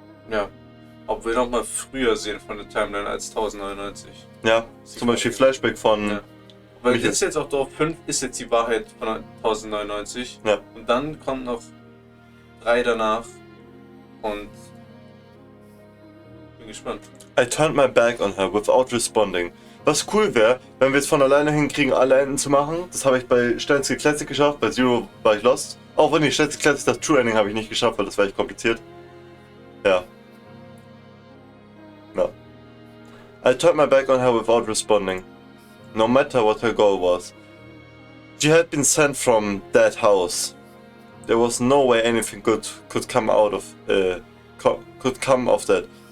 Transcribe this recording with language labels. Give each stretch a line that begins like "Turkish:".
German: Ja, ob wir noch mal früher sehen von der Timeline als 1099. Ja, zum Beispiel Flashback von... Ja. Weil wir sind jetzt auch Dorf 5 ist jetzt die Wahrheit von 1099. Ja. Und dann kommt noch 3 danach und bin gespannt.
English: I turned my back on her without responding.
German: Was cool wäre, wenn wir es von alleine hinkriegen, alle Enden zu machen. Das habe ich bei Stenzel Classic geschafft, bei Zero war ich lost. Auch wenn ich Stenzel Classic das True Ending habe ich nicht geschafft, weil das war echt kompliziert. Ja.
English: No. I turned my back on her without responding. No matter what her goal was. She had been sent from that house. There was no way anything good could come out of could come of that.